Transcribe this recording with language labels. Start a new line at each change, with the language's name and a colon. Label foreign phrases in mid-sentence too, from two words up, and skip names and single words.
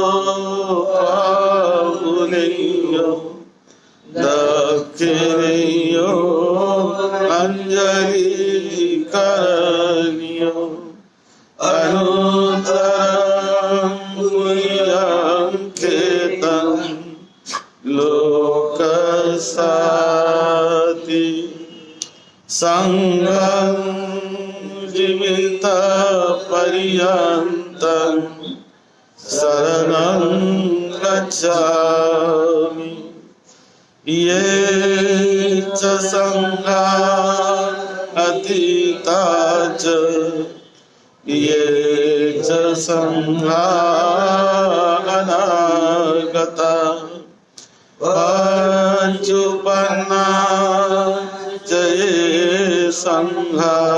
Pali: आहुनेयो दक्षिणेयो अंजलि करणीयो अनुत्तरं गुह्यंकेतं लोकसाति संघं जीवितपर्यन्तं शरणं गच्छामि ये च संघा अतीता च ये च संघा अनागता पञ्चुपन्ना च ये संघा